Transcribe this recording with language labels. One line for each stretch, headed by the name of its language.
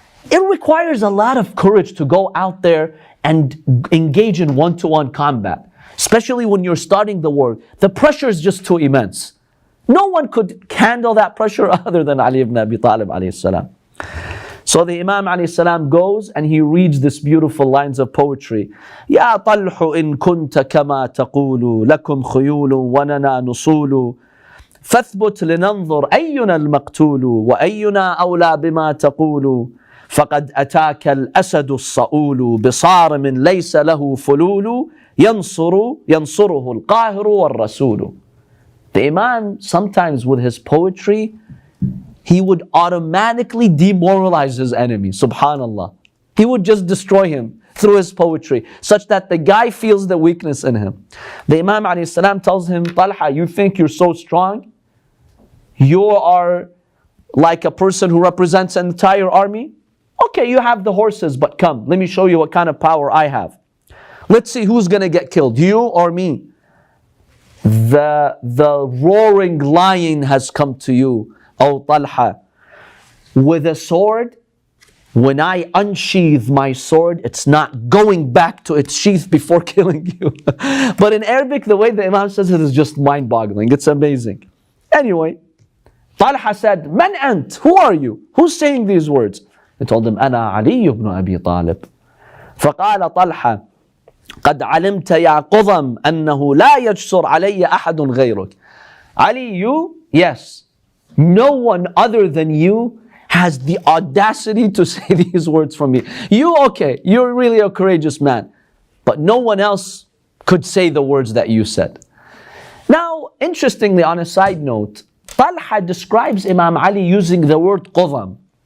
English: It requires a lot of courage to go out there and engage in one-to-one combat. Especially when you're starting the war. The pressure is just too immense. No one could handle that pressure other than Ali ibn Abi Talib alayhi salam. So the Imam alayhi salam goes and he reads this beautiful lines of poetry.
Arabic: "Ya طلح إن كنت كما تقول لكم خيول وننا نصول فاثبت لننظر أينا المقتول وأينا أولى بما تقول فقد أتاك الأسد الصؤول بصارم ليس له فلول ينصره القاهر والرسول."
English: The Imam, sometimes with his poetry, he would automatically demoralize his enemy. Subhanallah. He would just destroy him through his poetry, such that the guy feels the weakness in him. The Imam alayhi salam tells him, "Talha, you think you're so strong? You are like a person who represents an entire army? Okay, you have the horses, but come, let me show you what kind of power I have. Let's see who's going to get killed, you or me. The roaring lion has come to you, O Talha. With a sword, when I unsheath my sword, it's not going back to its sheath before killing you." But in Arabic, the way the Imam says it is just mind-boggling. It's amazing. Anyway, Talha said,
Arabic: "Man ant?
English: Who are you? Who's saying these words?" He told him,
Arabic: "Ana Ali ibn Abi Talib." فقال طلحة قد علمت يا قضم أنه لا يجسر علي أحد غيرك.
English: Ali, you? Yes. No one other than you has the audacity to say these words from me. You, okay, you're really a courageous man. But no one else could say the words that you said. Now, interestingly, on a side note, Talha describes Imam Ali using the word qudam.